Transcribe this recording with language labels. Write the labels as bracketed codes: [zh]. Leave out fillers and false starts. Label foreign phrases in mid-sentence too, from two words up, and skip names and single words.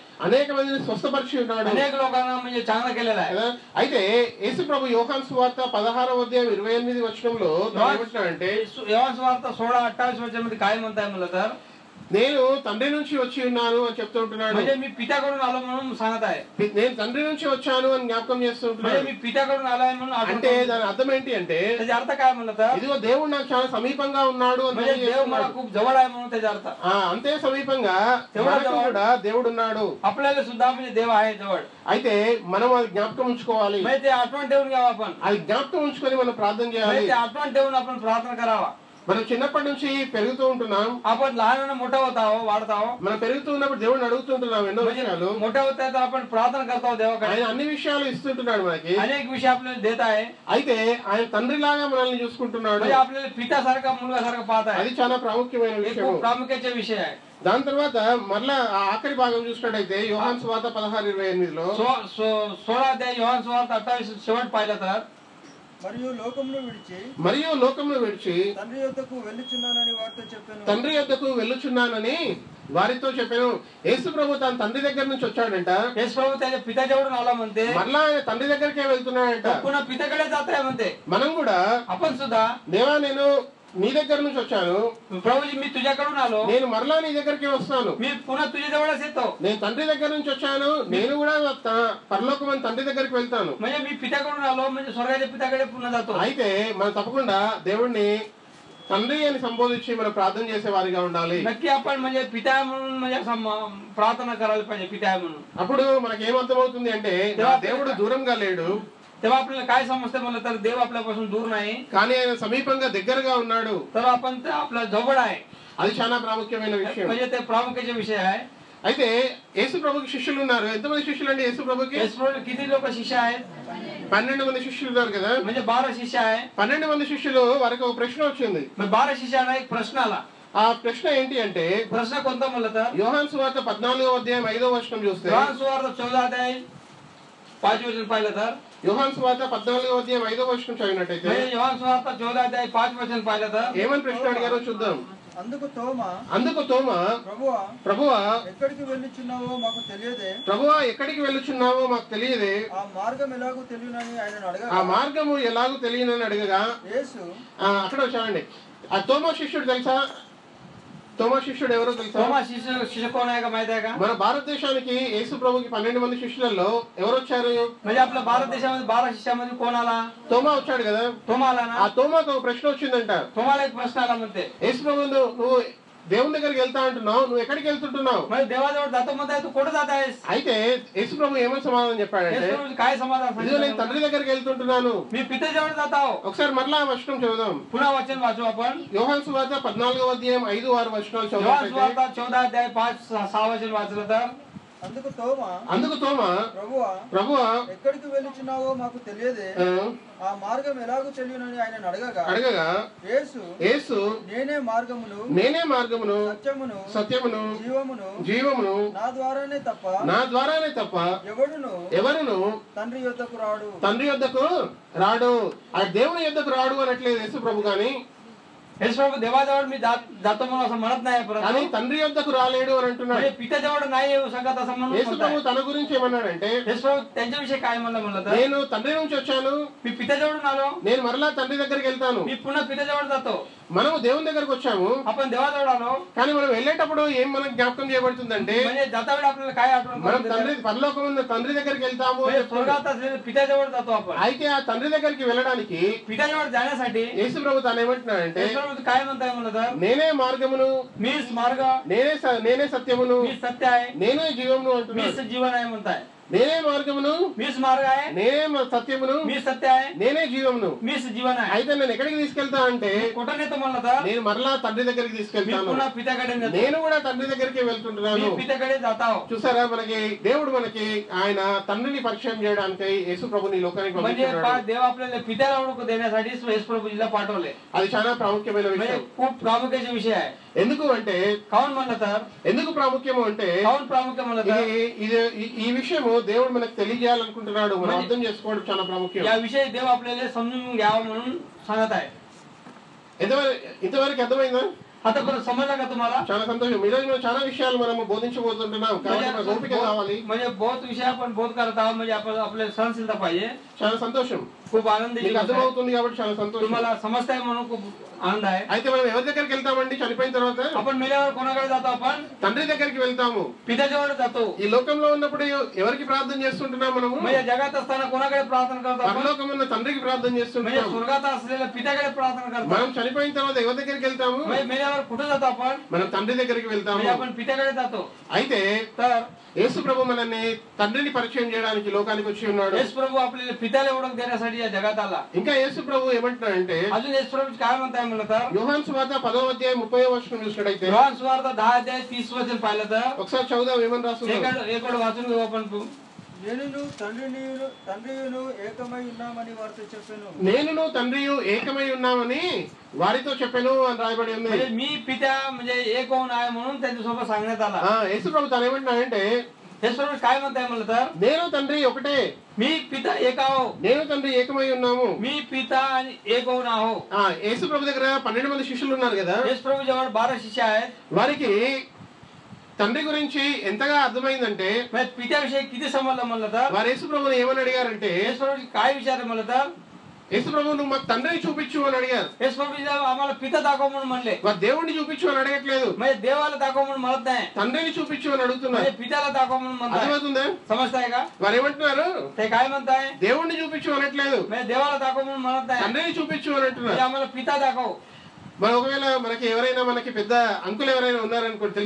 [te] అనేక మందిని స్వస్థపరిచి ఉన్నాడు. [mr] अनेक लोकांना म्हणजे चांगलं केलेलं आहे. [te] అయితే యేసు ప్రభు యోహాను సువార్త 16వ అధ్యాయం 28 వచనంలో ఏమంటున్నాడంటే [mr] योहान सुवार्ता 16:28 वचनामध्ये काय म्हणताय म्हणलं तर [te] నేను తండ్రి నుంచి వచ్చి ఉన్నాను అని చెప్తూ ఉంటున్నాడు. [mr] म्हणजे मी पित्याकडून आलो म्हणून सांगत आहे. [te] నేను తండ్రి నుంచి వచ్చాను అని జ్ఞాపకం చేస్తూ [mr] म्हणजे [te] ఉంటున్నాడు. [mr] मी पित्याकडून आलोय म्हणून [te] అంటే దాని అర్థం ఏంటి అంటే [mr] त्याचा अर्थ काय म्हणलं तर [te] ఇదిగో దేవుడు నాకు చాలా సమీపంగా ఉన్నాడు అని [mr] म्हणजे देव मला खूप जवळ आहे म्हणून त्याचा अर्थ. [te] అంతే సమీపంగా మనకు కూడా దేవుడు ఉన్నాడు. [mr] आपल्याला सुद्धा म्हणजे देव आहे जवळ. [te] అయితే మనం అది జ్ఞాపకం ఉంచుకోవాలి. [mr] म्हणजे ते आठवण ठेवून घ्यावं आपण. [te] అది జ్ఞాపకం ఉంచుకొని మనం ప్రార్థన చేయాలి. [mr] म्हणजे ते आठवण ठेवून आपण प्रार्थना करावा. [te] మనం చిన్నప్పటి నుంచి పెరుగుతూ ఉంటున్నాం. [mr] आपण लहान मोठा होता हो वाढता हो. [te] మనం పెరుగుతూ ఉన్నప్పుడు దేవుడిని అడుగుతుంటున్నాం ఎన్నో విషయాలు. [mr] मोठा [hi] होता है तो [mr] आपण प्रार्थना करता हो देवाकडे. [te] ఆయన అన్ని విషయాలు ఇస్తుంటున్నాడు మనకి. [mr] अनेक विषय आपल्याला देत आहे. [te] అయితే ఆయన తండ్రిలాగా మనల్ని చూసుకుంటున్నాడు. [mr] म्हणजे आपल्याला पित्यासारखा मुलगासारखा पाहत आहे. [te] అది చాలా ప్రాముఖ్యమైన విషయం. [mr] प्रामुख्याचा विषय आहे. [te] దాని తర్వాత మరలా ఆ ఆఖరి భాగం చూసినట్టయితే యోహాను సువార్త 16:28లో [mr] 16 అధ్యాయం యోహాను సువార్త 28 शेवट पाहिलं तर [te] మరియు లోకమును విడిచి తండ్రి యొద్దకు వెళ్ళుచున్నానని వారితో చెప్పాను. యేసు ప్రభు తన తండ్రి దగ్గర నుంచి వచ్చాడంట. [mr] యేసు ప్రభు त्याच्या पित्याजवळून आला म्हणते. [te] మరలా ఆయన తండ్రి దగ్గరికే వెళ్తున్నాడంట. [mr] पुन्हा पित्याकडे जात आहे म्हणते. [te] మనం కూడా [mr] आपण सुद्धा [te] దేవా నేను నీ దగ్గర నుంచి వచ్చాను, [mr] ప్రభుజీ मी तुझ्याकडून आलो, [te] నేను మరలా నీ దగ్గరికి వస్తాను, [mr] मी पुन्हा तुझ्या जवळच येतो. [te] నేను తండ్రి దగ్గర నుంచి వచ్చాను, నేను కూడా పరలోకమైన తండ్రి దగ్గరికి వెళ్తాను. [mr] म्हणजे मी पित्याकडून आलो म्हणजे स्वर्गाच्या पित्याकडे पुन्हा जातो. [te] అయితే మనం తప్పకుండా దేవుణ్ణి తండ్రి అని సంబోధించి మనం ప్రార్థన చేసే వారిగా ఉండాలి. [mr] नक्की आपण म्हणजे पिता म्हणून म्हणजे प्रार्थना करायला पाहिजे पिता म्हणून. [te] అప్పుడు మనకి ఏమర్థమవుతుంది అంటే దేవుడు దూరంగా లేడు, [mr] तेव्हा आपल्याला काय समजते म्हणलं तर देव आपल्यापासून दूर नाही, [te] కానీ ఆయన సమీపంగా దగ్గరగా ఉన్నాడు. [mr] तर आपण आपल्या जवळ आहे. [te] అది చాలా ప్రాముఖ్యమైన విషయం. [mr] म्हणजे ते प्रामुख्याचे विषय आहे. [te] అయితే యేసు ప్రభుకి శిష్యులు ఉన్నారు. ఎంతమంది శిష్యులు అండి యేసు ప్రభుకి? [mr] యేసు ప్రభుకి किती लोक शिष्य आहेत? [te] 12 మంది శిష్యులు ఉన్నారు కదా. [mr] म्हणजे 12 शिष्य आहे. [te] 12 మంది శిష్యులు వారికి ఒక ప్రశ్న వచ్చింది. [mr] 12 शिष्याला एक प्रश्न आला. [te] ఆ ప్రశ్న ఏంటి అంటే [mr] प्रश्न कोणता म्हणलं तर [te] యోహాను సువార్త 14వ అధ్యాయం 5వ వచనం చూస్తే, యోహాను సువార్త 14 అధ్యాయం 5వ వచనం [mr] पाहिलं तर [te] యోహాను సువార్త 14వ అధ్యాయం 5వ వచనం చదివినట్టయితే యోహాను సువార్త 14 అధ్యాయం 5వ వచనం [mr] पाहिलं तर [te] ఏమని ప్రశ్న అడిగారో చూద్దాం. అందుకు తోమా ప్రభువా ఎక్కడికి వెళ్ళుచున్నావో మాకు తెలియదే, ప్రభువా ఎక్కడికి వెళ్ళుచున్నావో మాకు తెలియదే, ఆ మార్గం ఎలాగో తెలియనని ఆయనను అడగగా, ఆ మార్గము ఎలాగో తెలియనని అడగగా యేసు అక్కడ వచ్చానండి. ఆ తోమా శిష్యుడు తెలుసా? తోమా శిష్యుడు ఎవరో తెలుసా? [mr] తోమా శిష్య కోण आहे का माहिती आहे का? [te] మన భారతదేశానికి యేసు ప్రభుకి 12 మంది శిష్యులలో ఎవరు వచ్చారు? [mr] म्हणजे आपल्या भारत देशामध्ये 12 शिष्यामध्ये कोण आला? [te] తోమా వచ్చాడు కదా. [mr] తోమా आला ना. [te] ఆ తోమాకు ఒక ప్రశ్న వచ్చిందంట. [mr] తోమాला एक प्रश्न आला म्हणते, [te] యేసు ప్రభు నువ్వు దేవుని దగ్గరికి వెళ్తా అంటున్నావు, నువ్వు ఎక్కడికి వెళ్తుంటున్నావు? [mr] म्हणजे देवाजवळ जातो म्हणताय, तू कुठे जात आहेस? [te] అయితే యేసు ప్రభు ఏమని సమాధానం చెప్పాడంటే, [mr] యేసు ప్రభు काय समाधान [te] ఇదిగో నేను [mr] सांगितलं? [te] తండ్రి దగ్గరికి వెళ్తుంటున్నాను. [mr] मी पित्याजवळ जात आहो. [te] ఒకసారి మరలా ఆ వచనం చదువుదాం. [mr] पुन्हा वचन वाचू आपण. [te] యోహాను సువార్త 14వ అధ్యాయం 5-6 వచనాలు యోహాను చదువుతాం. సువార్త 14 అధ్యాయం 5-6 వచనం [mr] वाचलं तर [te] అందుకు తోమా ప్రభువా ఎక్కడికి వెళ్ళుచున్నావో మాకు తెలియదే, ఆ మార్గం ఎలాగో తెలియనని ఆయన అడగగా యేసు నేనే మార్గమును సత్యమును జీవమును నా ద్వారానే తప్ప ఎవరును తండ్రి యొద్దకు రాడు. ఆ దేవుని యొద్దకు రాడు అనట్లేదు యేసు ప్రభు, కానీ [mr] యేసు ప్రభు देवाजवळ मी जातो म्हणून असं म्हणत नाही, [te] కానీ తండ్రి యొద్దకు రాలేడు అని అంటున్నాడు. [mr] पित्याजवळ नाही येऊ शकत असं म्हणून [te] యేసు ప్రభు తన గురించి ఏమన్నాడంటే, [mr] యేసు ప్రభు त्यांच्याविषयी काय म्हणलं तर [te] నేను తండ్రి నుంచి వచ్చాను, [mr] मी पित्याजवळून आलो, [te] నేను మరలా తండ్రి దగ్గరికి వెళ్తాను. [mr] मी पुन्हा पित्याजवळ जातो. [te] మనము దేవుని దగ్గరకు వచ్చాము, [mr] आपण देवाजवळ आलो, [te] కానీ మనం వెళ్ళేటప్పుడు ఏం మనకు జ్ఞాపకం చేయబడుతుందంటే, [mr] म्हणजे जाता वेळी आपल्याला काय आठवण [te] మనం పరలోకం ఉన్న తండ్రి దగ్గరికి వెళ్తాము. [mr] स्वर्गात असलेल्या पित्याजवळ जातो आपण. [te] అయితే ఆ తండ్రి దగ్గరికి వెళ్ళడానికి [mr] पित्याजवळ जाण्यासाठी [te] యేసు ప్రభు తాను ఏమంటున్నాడంటే, [mr] యేసు ప్రభు काय म्हणताय म्हणलं तर [te] నేనే మార్గమును, [mr] मीच मार्ग, [te] నేనే సత్యమును, [mr] मी सत्य आहे, [te] నేనే జీవమును అంటున్నాడు. [mr] मीच जीवन आहे म्हणताय. [te] నేనే మార్గమును, [mr] मीच मार्ग आहे, [te] నేనే సత్యమును, [mr] मी सत्य आहे, [te] నేనే జీవమును. [mr] मीच जीवन आहे. [te] అయితే నేను ఎక్కడికి తీసుకెళ్తా అంటే, [mr] कुठं नेतो म्हणलं तर [te] నేను మరలా తండ్రి దగ్గరికి [mr] मी [te] తీసుకెళ్తాను. [mr] पुन्हा पित्याकडे नेतो. [te] నేను కూడా తండ్రి దగ్గరికి వెళ్తుంటున్నాను. [mr] मी पित्याकडे जात आहो. [te] చూసారా, మనకి దేవుడు మనకి ఆయన తండ్రిని పరిచయం చేయడానికి యేసు ప్రభుని ఈ లోకానికి [mr] म्हणजे [te] పంపించాడు. [mr] देव आपल्याला पित्याला ओळख देण्यासाठी యేసు ప్రభుజీला पाठवले. [te] అది చాలా ప్రాముఖ్యమైన [mr] म्हणजे [te] విషయం. [mr] खूप प्रामुख्याचा विषय आहे. [te] ఎందుకు అంటే, [mr] काऊन म्हणलं तर [te] ఎందుకు ప్రాముఖ్యము అంటే, [mr] काऊन प्रामुख्य म्हणलं तर [te] ఈ విషయము దేవుడు మనకు తెలియజేయాలనుకుంటున్నాడు. మనం అర్థం చేసుకోవడం చాలా ప్రాముఖ్యం. [mr] या विषयी देव आपल्याला समजून घ्यावं म्हणून सांगत आहे. [te] ఇంతవరకు అర్థమైందా? [mr] आता पण समजलं का तुम्हाला? [te] చాలా సంతోషం. ఈ రోజు మనం చాలా విషయాలు మనము బోధించబోతుంటున్నాం, కాబట్టి మనకు ఓపిక కావాలి. [mr] म्हणजे बहुत विषय आपण बोध करत आहोत, म्हणजे आपण आपल्याला सहनशीलता पाहिजे. [te] చాలా సంతోషం. [mr] खूप आनंदी [te] మీకు అర్థమవుతుంది కాబట్టి చాలా సంతోషం. [mr] तुम्हाला समजताय म्हणून खूप आनंद आहे. [te] అయితే మనం ఎవరి దగ్గరికి వెళ్తామండి చనిపోయిన తర్వాత? [mr] आपण मेल्यावर कोणाकडे जातो? आपण [te] తండ్రి దగ్గరికి వెళ్తాము. [mr] पित्याजवळ जातो. [te] ఈ లోకంలో ఉన్నప్పుడు ఎవరికి ప్రార్థన చేస్తుంటున్నాం మనము? [mr] म्हणजे जगात असताना कोणाकडे प्रार्थना करतो? आपण [te] పరలోకం ఉన్న తండ్రికి ప్రార్థన [mr] म्हणजे [te] చేస్తుంటున్నాం. [mr] स्वर्गात असलेल्या पित्याकडे प्रार्थना करतो. [te] మనం చనిపోయిన తర్వాత ఎవరి దగ్గరికి వెళ్తాము? [mr] म्हणजे मेल्यावर तर कुठे जातो आपण? [te] మనం తండ్రి దగ్గరికి వెళ్తాము. [mr] म्हणजे आपण पित्याकडे जातो. [te] అయితే [mr] तर [te] యేసు ప్రభు మనల్ని తండ్రిని పరిచయం చేయడానికి లోకానికి వచ్చి ఉన్నాడు. [mr] येशू प्रभू आपल्याला पित्याला ओळख देण्यासाठी या जगात आला. [te] ఇంకా యేసు ప్రభు ఏమంటున్నాడంటే [mr] अजून येशू प्रभू काय म्हणताय म्हणलं तर [te] యోహాను సువార్త 10వ అధ్యాయం 30వ వచనం చూసినట్టయితే [mr] योहान सुवार्త 10 अध्याय 30 वचन पाहिलं तर [te] ఒకసారి చదువుదాం ఏమని రాస్తున్నాడు. [mr] एक वाचून घेऊ आपण. [te] నేనును తండ్రియును ఏకమై ఉన్నామని వారితో చెప్పాను. నేనును తండ్రియు ఏకమై ఉన్నామని వారితో చెప్పాను అని రాయబడి ఉంది. [mr] म्हणजे मी पित्या म्हणजे एक होऊन आहे म्हणून त्यांच्यासोबत सांगण्यात आला. [te] యేసు ప్రభు తను ఏమంటున్నాడంటే [mr] येशू प्रभू काय म्हणताय म्हणलं तर [te] నేను తండ్రి ఒకటే, [mr] मी पिता एक आहो, [te] నేను తండ్రి ఏకమై ఉన్నాము. [mr] मी पिता आणि एक होऊन आहो. [te] యేసు ప్రభు దగ్గర 12 మంది శిష్యులు ఉన్నారు కదా. [mr] येशू प्रभू जवळ 12 शिष्य आहेत. [te] వారికి తండ్రి గురించి ఎంతగా అర్థమైందంటే [mr] म्हणजे पित्याविषयी किती समजलं म्हणलं तर [te] వారు యేసు ప్రభుని ఏమని అడిగారంటే [mr] येशू प्रभू काय विचारलं म्हणलं तर [te] యేసు ప్రభు నువ్వు మాకు తండ్రిని చూపించు అని అడిగారు. [mr] येशू प्रभू आम्हाला पिता दाखव म्हणून म्हणले. [te] వారు దేవుణ్ణి చూపించు అని అడగట్లేదు, [mr] म्हणजे देवाला दाखव म्हणून म्हणत नाही, [te] తండ్రిని చూపించు అని అడుగుతున్నారు. [mr] म्हणजे पित्याला दाखव म्हणून म्हणताय. [te] అర్థమవుతుందా? [mr] समजताय का? [te] వారు ఏమంటున్నారు? [mr] ते काय म्हणताय? [te] దేవుణ్ణి చూపించు అనట్లేదు, [mr] म्हणजे देवाला दाखव म्हणून म्हणत नाही, [te] తండ్రిని చూపించు అని [mr] म्हणजे [te] అంటున్నారు. [mr] आम्हाला पिता दाखव. [te] మరి ఒకవేళ మనకి ఎవరైనా మనకి పెద్ద అంకుల్ ఎవరైనా ఉన్నారనుకోండి, తెలిసిన